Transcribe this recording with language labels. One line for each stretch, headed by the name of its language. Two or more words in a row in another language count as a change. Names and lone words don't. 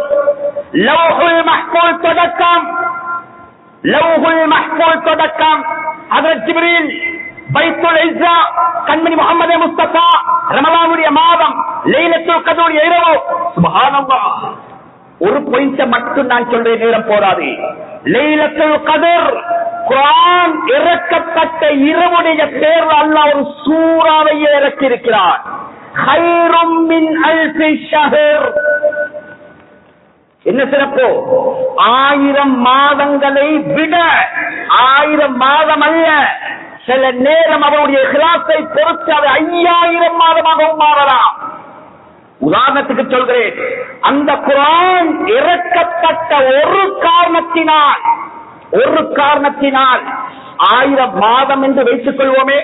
Tamil: லவ்ஹுல் மஹ்ஃபூஸ் தொடக்கம் ஹஜ்ரத் ஜிப்ரீல் பைத்துல் இஸ்ஸா கண்மணி முஹம்மதே முஸ்தபா ரமலானுடைய மாதம் லைலத்துல் கத்ருடைய இரவு. சுப்ஹானல்லாஹ், ஒரு பாயிண்ட் மட்டும் நான் சொல்றேன், நேரம் போராது. லைலத்துல் கத்ர் குர்ஆன் இறக்கப்பட்ட இரவுடைய பேர்ல அல்லாஹ் ஒரு சூறாவையே இறக்கி இருக்கிறார்.
Arabic: خيرٌ من ألف شهر.
Tamil: என்ன சிறப்பு? 1000 மாதங்களை விட, 1000 மாதம் அல்ல, சில நேரம் அவருடைய இஹ்லாஸை பொறுத்து அது 5000 மாதமாகவும் மாறலாம். உதாரணத்துக்கு சொல்கிறேன், அந்த குர்ஆன் இறக்கப்பட்ட ஒரு காரணத்தினால் 1000 மாதம் என்று வைத்துக் கொள்வோமே.